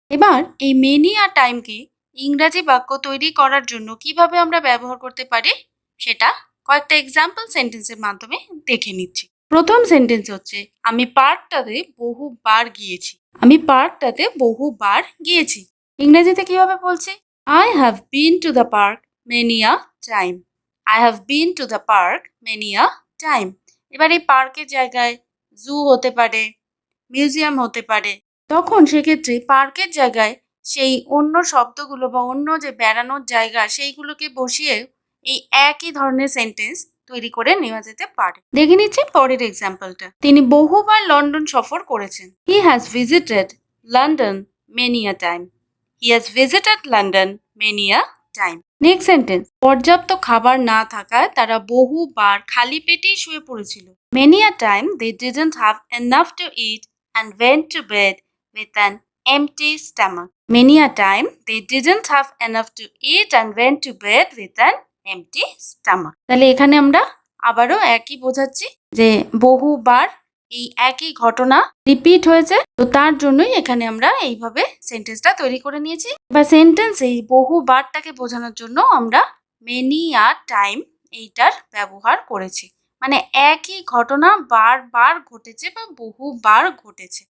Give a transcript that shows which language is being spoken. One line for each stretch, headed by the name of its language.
Bangla: এবার এই মেনি আর টাইমকে ইংরাজি বাক্য তৈরি করার জন্য কিভাবে আমরা ব্যবহার করতে পারি সেটা কয়েকটা এক্সাম্পল সেন্টেন্সের মাধ্যমে দেখে নিচ্ছি। প্রথম সেন্টেন্স হচ্ছে, আমি পার্কটাতে বহুবার গিয়েছি। আমি পার্কটাতে বহুবার গিয়েছি। ইংরেজিতে কিভাবে বলছি?
English: I have been to the park many a time. I have been to the park many a time.
Bangla: এবার এই পার্কের জায়গায় জু হতে পারে, মিউজিয়াম হতে পারে। তখন সেক্ষেত্রে পার্কের জায়গায় সেই অন্য শব্দগুলো বা অন্য যে বেড়ানোর জায়গা সেইগুলোকে বসিয়ে এই একই ধরনের সেন্টেন্স তৈরি করে নেওয়া যেতে পারে। দেখে নিচ্ছি পরের এক্সাম্পলটা। তিনি বহুবার লন্ডন সফর করেছেন।
English: He has visited London many a time. He has visited London many a time.
Bangla: Next sentence, পর্যাপ্ত খাবার না থাকায় তারা বহুবার খালি পেটেই শুয়ে পড়েছিল।
English: Many a time they didn't have enough to eat and went to bed with an empty stomach. Many a time they didn't have enough to eat and went to bed with an empty stomach.
Bangla: তাহলে এখানে আমরা আবারও একই বোঝাচ্ছি যে বহুবার এই একই ঘটনা রিপিট হয়েছে, তো তার জন্যই এখানে আমরা এইভাবে সেন্টেন্সটা তৈরি করে নিয়েছি। বা সেন্টেন্স এই বহুবারটাকে বোঝানোর জন্য আমরা মেনি আর টাইম এইটার ব্যবহার করেছি, মানে একই ঘটনা বারবার ঘটেছে বা বহুবার ঘটেছে।